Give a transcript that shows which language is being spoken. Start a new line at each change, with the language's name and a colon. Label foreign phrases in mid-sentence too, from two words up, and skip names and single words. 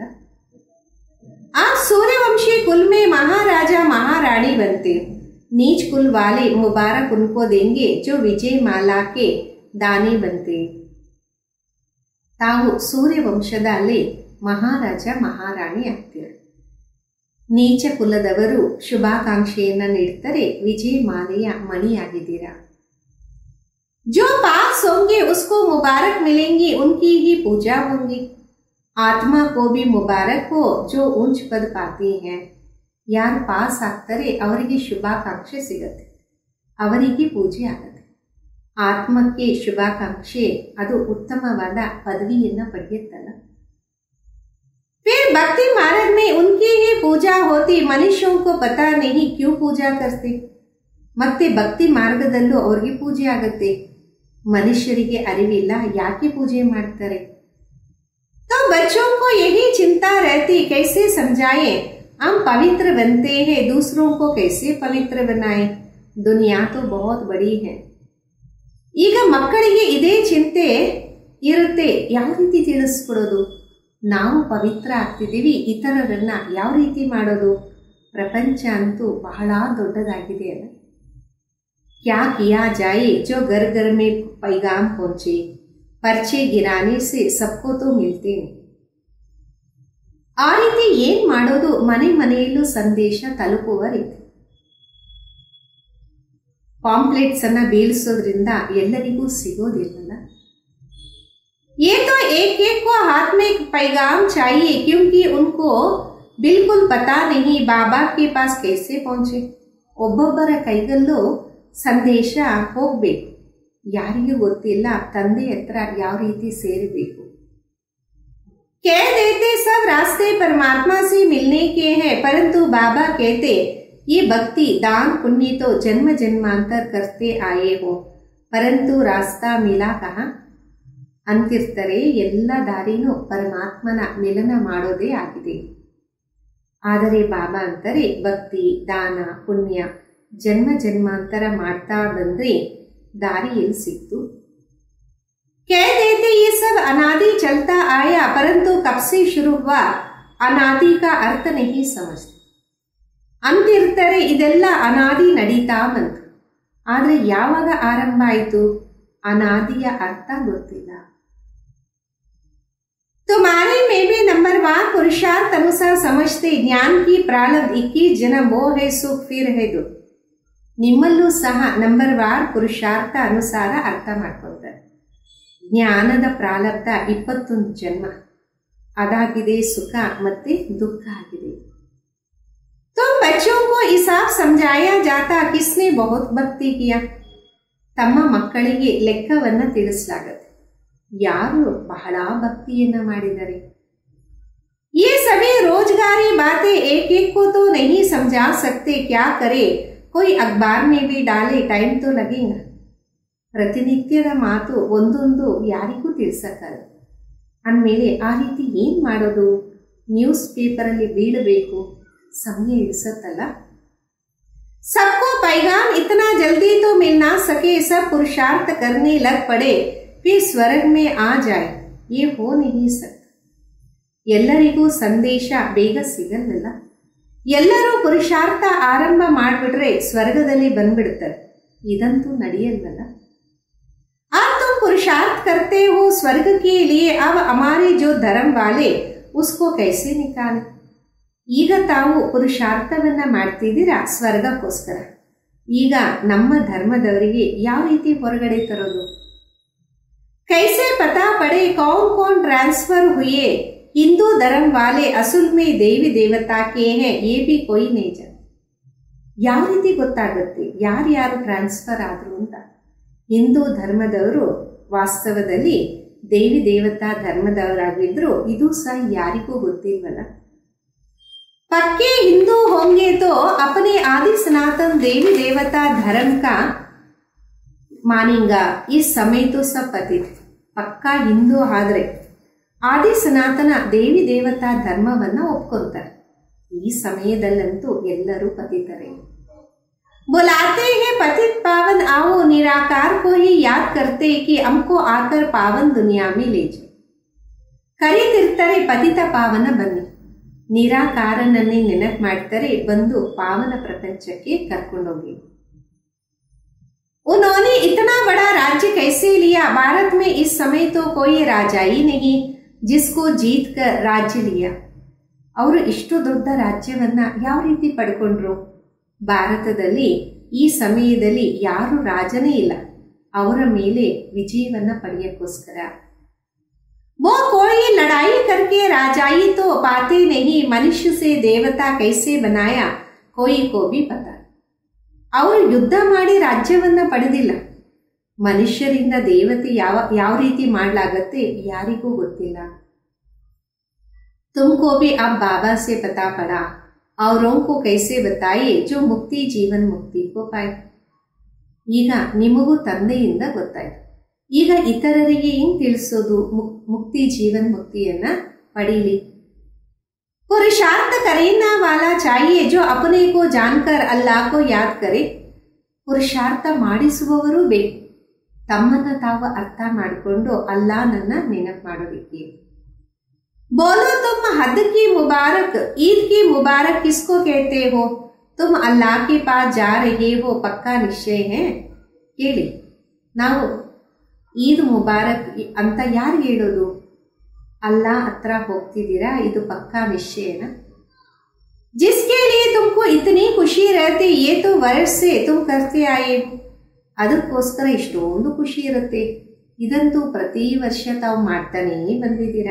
Hindi: ಆ सूर्यवंशी कुल में महाराजा महारानी बनते, नीच कुल वाले मुबारक उनको देंगे जो विजय माला के दानी बनते.
Kannada: ತಾವು ಸೂರ್ಯವಂಶದಲ್ಲಿ ಮಹಾರಾಜ ಮಹಾರಾಣಿ ಆಗ್ತೀರ. ನೀಚ ಕುಲದವರು ಶುಭಾಕಾಂಕ್ಷೆಯನ್ನ ನೀಡ್ತಾರೆ, ವಿಜಯ ಮಾಲೆಯ ಮಣಿಯಾಗಿದ್ದೀರಾ.
Hindi: जो पास होंगे उसको मुबारक मिलेंगी, उनकी ही पूजा होंगी. आत्मा को भी मुबारक हो जो ऊंच पद पाती है.
Kannada: ಯಾರು ಪಾಸ್ ಆಗ್ತಾರೆ ಅವರಿಗೆ ಶುಭಾಕಾಂಕ್ಷೆ ಸಿಗತ್ತೆ, ಅವರಿಗೆ ಪೂಜೆ ಆಗತ್ತೆ. ಆತ್ಮಕ್ಕೆ ಶುಭಾಕಾಂಕ್ಷೆ ಅದು ಉತ್ತಮವಾದ ಪದವಿಯನ್ನ ಪಡೆಯುತ್ತಲ್ಲ.
Hindi: फिर भक्ति मार्ग में उनकी ही पूजा होती, मनुष्यों को पता नहीं क्यों पूजा करते.
Kannada: ಮತ್ತೆ ಭಕ್ತಿ ಮಾರ್ಗದಲ್ಲೂ ಅವ್ರಿಗೆ ಪೂಜೆ ಆಗತ್ತೆ, ಮನುಷ್ಯರಿಗೆ ಅರಿವಿಲ್ಲ ಯಾಕೆ ಪೂಜೆ ಮಾಡ್ತಾರೆ.
Hindi: तो बच्चों को यही चिंता रहती कैसे समझाएं, हम पवित्र बनते हैं दूसरों को कैसे पवित्र बनाएं. दुनिया तो बहुत बड़ी है.
Kannada: ಈಗ ಮಕ್ಕಳಿಗೆ ಇದೇ ಚಿಂತೆ ಇರುತ್ತೆ, ಯಾವ ರೀತಿ ತಿಳಿಸ್ಕೊಡೋದು, ನಾವು ಪವಿತ್ರ ಆಗ್ತಿದ್ದೀವಿ, ಇತರರನ್ನ ಯಾವ ರೀತಿ ಮಾಡೋದು. ಪ್ರಪಂಚ ಅಂತೂ ಬಹಳ ದೊಡ್ಡದಾಗಿದೆ ಅಲ್ಲ.
Hindi: क्या किया जाये जो घर घर में पैगाम पहुंचे, पर्चे गिराने से सबको तो मिलते.
Kannada: ಆ ರೀತಿ ಏನ್ ಮಾಡೋದು, ಮನೆ ಮನೆಯಲ್ಲೂ ಸಂದೇಶ ತಲುಪುವ ರೀತಿ. ಪಾಂಪ್ಲೆಟ್ಸ್ ಅನ್ನ ಬೀಳಿಸೋದ್ರಿಂದ ಎಲ್ಲರಿಗೂ ಸಿಗೋದಿಲ್ಲಲ್ಲ.
Hindi: ये तो एक एक को हाथ में पैगाम चाहिए क्योंकि उनको बिल्कुल पता नहीं बाबा के पास कैसे पहुंचे.
Kannada: ಒಬ್ಬೊಬ್ಬರ ಕೈಗಲ್ಲೂ ಸಂದೇಶ ಹೋಗ್ಬೇಕು, ಯಾರಿಗೂ ಗೊತ್ತಿಲ್ಲ ತಂದೆ ಹತ್ರ ಯಾವ ರೀತಿ ಸೇರಬೇಕು.
Hindi: कह देते सब रास्ते परमात्मा से मिलने के हैं, परंतु बाबा कहते ये भक्ति दान पुण्य तो जन्म जन्मांतर करते आए हो, परंतु रास्ता मिला कहाँ.
Kannada: ಅಂತಿರ್ತಾರೆ ಎಲ್ಲ ದಾರಿನೂ ಪರಮಾತ್ಮನ ಮಿಲನ ಮಾಡೋದೇ ಆಗಿದೆ. ಆದರೆ ಬಾಬಾ ಅಂತಾರೆ ಭಕ್ತಿ ದಾನ ಪುಣ್ಯ ಜನ್ಮ ಜನ್ಮಾಂತರ ಮಾಡ್ತಾ ಬಂದ್ರೆ ದಾರಿ ಎಲ್ಲಿ ಸಿಕ್ತು.
Hindi: कह देते ये सब अनादि चलता आया, परंतु कब से शुरू हुआ अनादि का अर्थ नहीं समझते.
Kannada: ಅಂತಿರ್ತಾರೆ ಇದೆಲ್ಲ ಅನಾದಿ ನಡೀತಾ ಬಂತು, ಆದ್ರೆ ಯಾವಾಗ ಆರಂಭ ಆಯಿತು ಅನಾದಿಯ ಅರ್ಥ ಗೊತ್ತಿಲ್ಲ.
Hindi: तुम्हारे में भी नंबरवार पुरुषार्थ अनुसार समझते ज्ञान की प्रारब्ध 21 जन्म वो है सुख फिर है दुख.
Kannada: ನಿಮ್ಮಲ್ಲೂ ಸಹ ನಂಬರ್ವಾರ್ ಪುರುಷಾರ್ಥ ಅನುಸಾರ ಅರ್ಥ ಮಾಡ್ಕೊಳ್ತಾರೆ. ಜ್ಞಾನದ ಪ್ರಾರಬ್ಧ 21 ಜನ್ಮ, ಅದಾಗಿದೆ ಸುಖ ಮತ್ತೆ ದುಃಖ ಆಗಿದೆ.
Hindi: तुम बच्चों को हिसाब समझाया जाता किसने बहुत भक्ति किया.
Kannada: ತಮ್ಮ ಮಕ್ಕಳಿಗೆ ಲೆಕ್ಕವನ್ನ ತಿಳಿಸಲಾಗುತ್ತೆ, ಯಾರು ಬಹಳ ಭಕ್ತಿಯನ್ನ ಮಾಡಿದರೆ.
Hindi: ये सभी रोजगारी बातें एक एक को तो नहीं समझा सकते, क्या करे कोई अखबार में भी डाले टाइम तो लगेगा.
Kannada: ಪ್ರತಿನಿತ್ಯದ ಮಾತು ಒಂದೊಂದು ಯಾರಿಗೂ ತಿಳಿಸಕ್ಕಾಗಲ್ಲ. ಅಂದಮೇಲೆ ಆ ರೀತಿ ಏನ್ ಮಾಡೋದು,
English: news paper
Kannada: ಅಲ್ಲಿ ಬೀಳಬೇಕು, ಸಮಯ ಇಳಿಸತ್ತಲ್ಲ.
Hindi: सबको पैगाम इतना जल्दी तो मिल ना सके, सब पुरुषार्थ करने लग पड़े फिर स्वर्ग में आ जाए, ये हो नहीं सकता.
Kannada: ಎಲ್ಲರಿಗೂ ಸಂದೇಶ ಬೇಗ ಸಿಗಲ್ಲ, ಎಲ್ಲರೂ ಪುರುಷಾರ್ಥ ಆರಂಭ ಮಾಡಿಬಿಟ್ರೆ ಸ್ವರ್ಗದಲ್ಲಿ ಬಂದ್ಬಿಡ್ತಾರೆ, ಇದಂತೂ ನಡೆಯಲ್ವಲ್ಲ.
Hindi: अब तुम पुरुषार्थ करते हो स्वर्ग के लिए, अब हमारे जो धर्म वाले उसको कैसे निकाले.
Kannada: ಈಗ ತಾವು ಪುರುಷಾರ್ಥವನ್ನ ಮಾಡ್ತಿದ್ದೀರಾ ಸ್ವರ್ಗಕ್ಕೋಸ್ಕರ, ಈಗ ನಮ್ಮ ಧರ್ಮದವರಿಗೆ ಯಾವ ರೀತಿ ಹೊರಗಡೆ ತರೋದು.
Hindi: कैसे पता पड़े कौन कौन ट्रांसफर हुए, हिंदू धर्म वाले असल में देवी देवता के हैं, ये भी कोई नहीं जाने.
Kannada: ಯಾವ ರೀತಿ ಗೊತ್ತಾಗುತ್ತೆ ಯಾರ್ಯಾರು ಟ್ರಾನ್ಸ್ಫರ್ ಆದ್ರು ಅಂತ. ಹಿಂದೂ ಧರ್ಮದವರು ವಾಸ್ತವದಲ್ಲಿ ದೇವಿ ದೇವತಾ ಧರ್ಮದವರಾಗಿದ್ರು, ಇದು ಸಹ ಯಾರಿಗೂ ಗೊತ್ತಿಲ್ವಲ್ಲ.
Hindi: पक्के हिंदू होंगे तो अपने आदि सनातन देवी देवता धर्म का मानेगा. इस समय तो सब पतित. पक्का हिंदू
Kannada: आದ್ರೆ ಆದಿ ಸನಾತನ ದೇವಿ ದೇವತಾ ಧರ್ಮವನ್ನ ಒಪ್ಕೊಂತಾರೆ. ಈ ಸಮಯದಲ್ಲಂತೂ ಎಲ್ಲರೂ ಪತಿತರೆ.
Hindi: बुलाते हैं पतित पावन आओ, निराकार को ही याद करते कि हमको आकर पावन दुनिया में ले जाओ.
Kannada: ಕರೀತಿರ್ತಾರೆ ಪತಿತ ಪಾವನ ಬನ್ನಿ, ನಿರಾಕಾರನನ್ನೇ ನೆನಪು ಮಾಡ್ತಾರೆ, ಬಂದು ಪಾವನ ಪ್ರಪಂಚಕ್ಕೆ ಕರ್ಕೊಂಡೋಗಿ.
Hindi: उन्होंने इतना बड़ा राज्य कैसे लिया, भारत में इस समय तो कोई राजा ही नहीं जिसको जीत कर राज्य लिया.
Kannada: ಅವರು ಇಷ್ಟು ದೊಡ್ಡ ರಾಜ್ಯವನ್ನ ಯಾವ ರೀತಿ ಪಡ್ಕೊಂಡ್ರು. ಭಾರತದಲ್ಲಿ ಈ ಸಮಯದಲ್ಲಿ ಯಾರು ರಾಜನೇ ಇಲ್ಲ ಅವರ ಮೇಲೆ ವಿಜಯವನ್ನ ಪಡೆಯಕ್ಕೋಸ್ಕರ.
Hindi: वो कोई लड़ाई करके राजाई तो पाते नहीं, मनुष्य से देवता कैसे बनाया कोई को भी पता.
Kannada: ಅವರು ಯುದ್ಧ ಮಾಡಿ ರಾಜ್ಯವನ್ನ ಪಡೆದಿಲ್ಲ. ಮನುಷ್ಯರಿಂದ ದೇವತೆ ಯಾವ ರೀತಿ ಮಾಡಲಾಗತ್ತೆ ಯಾರಿಗೂ ಗೊತ್ತಿಲ್ಲ.
Hindi: तुमको भी अब बाबा से पता पड़ा, औरों को कैसे बताइए जो मुक्ति जीवन मुक्ति को पाए.
Kannada: ಈಗ ನಿಮಗೂ ತಂದೆಯಿಂದ ಗೊತ್ತಾಯ್ತು. ಈಗ ಇತರರಿಗೆ ಹೆಂಗ್ ತಿಳಿಸೋದು ಮುಕ್ತಿ ಜೀವನ್ ಮುಕ್ತಿಯನ್ನ ಪಡೀಲಿ.
Hindi: पुरुषार्थ करना वाला चाहिए जो अपने को जानकर अल्लाह को याद करे.
Kannada: ಪುರುಷಾರ್ಥ ಮಾಡಿಸುವವರು ಬೇಕು, ತಮ್ಮನ್ನ ತಾವು ಅರ್ಥ ಮಾಡಿಕೊಂಡು ಅಲ್ಲಾಹನನ್ನ ನೆನಪು ಮಾಡೋದಿಕ್ಕೆ.
Hindi: बोलो तुम हद की मुबारक, ईद की मुबारक किसको कहते हो? तुम अल्लाह के पास जा रहे हो, पक्का निश्चय है.
Kannada: ಕೇಳಿ, ನಾವು
Hindi: ईद मुबारक
Kannada: ಅಂತ ಯಾರಿಗೆ ಹೇಳೋದು? ಅಲ್ಲಾ ಹತ್ರ ಹೋಗ್ತಿದ್ದೀರಾ, ಇದು ಪಕ್ಕಾ ನಿಶ್ಚಯನ.
Hindi: जिसके लिए तुमको इतनी खुशी रहती, ये तो वर्ष से तुम करते आए.
Kannada: ಅದಕ್ಕೋಸ್ಕರ ಇಷ್ಟೊಂದು ಖುಷಿ ಇರುತ್ತೆ, ಇದಂತೂ ಪ್ರತಿ ವರ್ಷ ತಾವು ಮಾಡ್ತಾನೇ ಬಂದಿದ್ದೀರಾ.